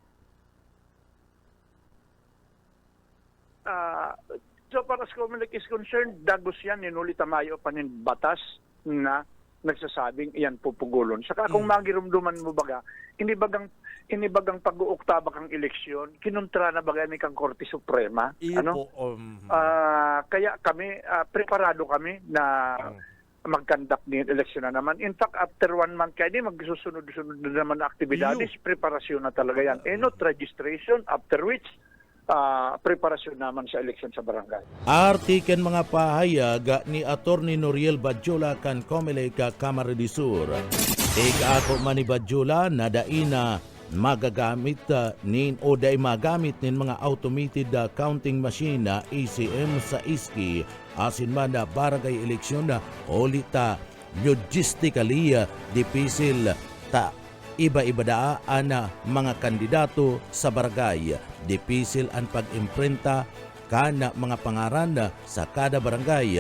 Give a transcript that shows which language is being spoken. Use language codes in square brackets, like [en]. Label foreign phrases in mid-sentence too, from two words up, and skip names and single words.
[en] So far as Comelec is concerned, [bik] dagos yan, inulit Mayo panin batas na nagsasabing iyan pupugulon. Saka kung magirumduman mo baga, inibagang pag-uuktaba kang eleksyon, kinuntra na baga ni kang Korte Suprema. Kaya kami, preparado kami na mag-conduct ng eleksyon na naman. [en] In fact, after 1 month [bik] kaya magsusunod-sunod na naman na aktibidades, preparasyon na talaga yan. [en] Not registration, after which [bik] preparasyon naman sa eleksyon sa barangay. Artiken mga pahayag ni Attorney Noriel Badjula kan Comelec Camarines Sur. Ako man ni Badjula na daina magagamit nin o day magamit nin mga [en] automated counting machine [bik] na ECM sa iski asin man na barangay eleksyon na olita logistically dipisil ta iba-iba daan mga kandidato sa barangay. Dipisil ang pag-imprenta kana mga pangaran sa kada barangay.